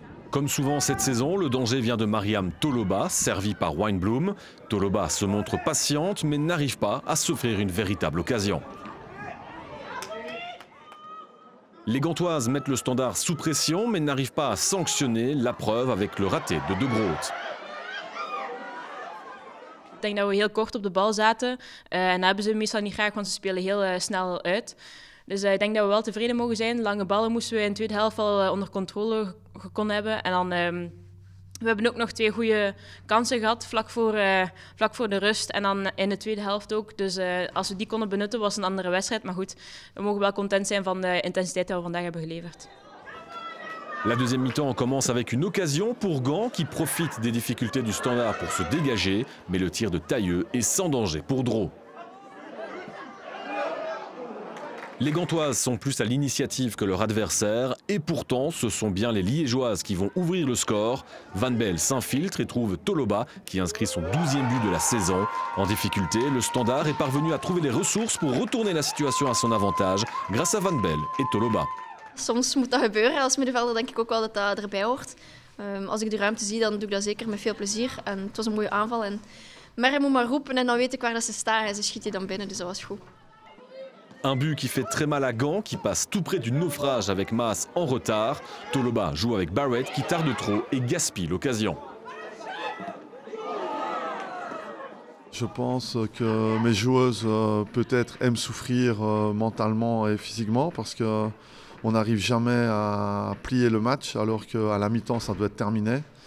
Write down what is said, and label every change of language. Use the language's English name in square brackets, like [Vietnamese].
[French] Comme souvent cette saison, le danger vient de Mariam Toloba, servie par Weinblum. Toloba se montre patiente mais n'arrive pas à s'offrir une véritable occasion. Les Gantoises mettent le Standard sous pression mais n'arrivent pas à sanctionner, la preuve avec le raté de De Groot. [Dutch] Ik denk dat we heel kort op de bal zaten en dat hebben ze meestal niet graag, want ze spelen heel snel uit. Dus ik denk dat we wel tevreden mogen zijn. Lange ballen moesten we in de tweede helft wel onder controle kon hebben. En dan, we hebben ook nog 2 goede kansen gehad vlak voor de rust en dan in de tweede helft ook. Dus als we die konden benutten was het een andere wedstrijd. Maar goed, we mogen wel content zijn van de intensiteit die we vandaag hebben geleverd. [French] La deuxième mi-temps commence avec une occasion pour Gand qui profite des difficultés du Standard pour se dégager, mais le tir de Tailleux est sans danger pour Dro. Les Gantoises sont plus à l'initiative que leur adversaire et pourtant ce sont bien les Liégeoises qui vont ouvrir le score. Van Belle s'infiltre et trouve Toloba qui inscrit son 12e but de la saison. En difficulté, le Standard est parvenu à trouver les ressources pour retourner la situation à son avantage grâce à Van Belle et Toloba. [Dutch] Soms moet dat gebeuren. Als middenvelder denk ik ook wel dat dat erbij hoort. Als ik de ruimte zie, dan doe ik dat zeker met veel plezier. En het was een mooie aanval. En Merre moet maar roepen en dan weet ik waar dat ze staan. En ze schiet die dan binnen, dus dat was goed. [French] Un but qui fait très mal à Gand, qui passe tout près du naufrage avec Maas en retard. Toloba joue avec Barrett qui tarde trop et gaspille l'occasion. Je pense que mes joueuses peut-être aiment souffrir mentalement et physiquement parce qu'on n'arrive jamais à plier le match alors qu'à la mi-temps ça doit être terminé.